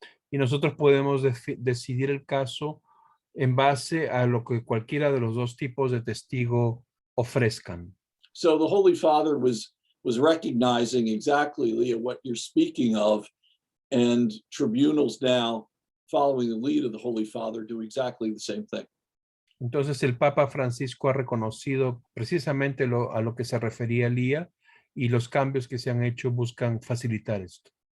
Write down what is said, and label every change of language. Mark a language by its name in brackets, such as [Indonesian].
[Spanish] Y nosotros podemos decidir el caso en base a lo que cualquiera de los dos tipos de testigo ofrezcan. [English] So the Holy Father was recognizing exactly, Leah, what you're speaking of, and tribunals now, following the lead of the Holy Father, do exactly the same thing. [Spanish] Entonces el Papa Francisco ha reconocido precisamente a lo que se refería Lía, y los cambios que se han hecho buscan facilitar esto.